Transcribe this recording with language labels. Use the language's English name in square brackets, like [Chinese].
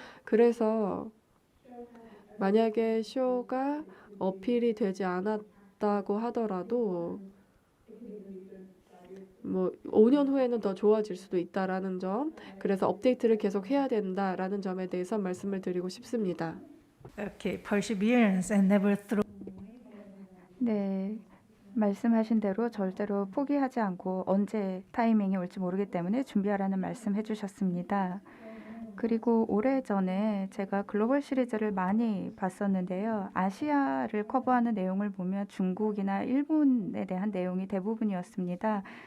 [Korean] 그래서 만약에 쇼가 어필이 되지 않았다고 하더라도 뭐 5년 후에는 더 좋아질 수도 있다라는 점, 그래서 업데이트를 계속 해야 된다라는 점에 대해서 말씀을 드리고 싶습니다. [English] Okay, perseverance and never throw. [Korean] 네, 말씀하신 대로 절대로 포기하지 않고 언제 타이밍이 올지 모르기 때문에 준비하라는 말씀 해주셨습니다. 그리고 오래전에 제가 글로벌 시리즈를 많이 봤었는데요. 아시아를 커버하는 내용을 보면 중국이나 일본에 대한 내용이 대부분이었습니다.